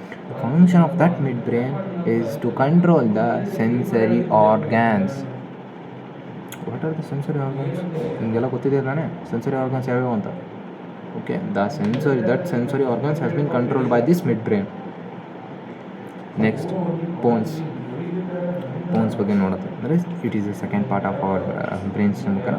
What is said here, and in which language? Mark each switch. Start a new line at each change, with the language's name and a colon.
English: The function of that midbrain is to control the sensory organs. What are the sensory organs?
Kannada: ನಿಮಗೆಲ್ಲ ಗೊತ್ತಿದೆ ತಾನೇ sensory organs ಯಾವ್ಯಾವ ಅಂತ.
English: Okay, that sensory organs has been controlled by this midbrain. Next, pons ಬಗ್ಗೆ ನೋಡುತ್ತೆ ಅಂದರೆ it is the second part of our brain stem.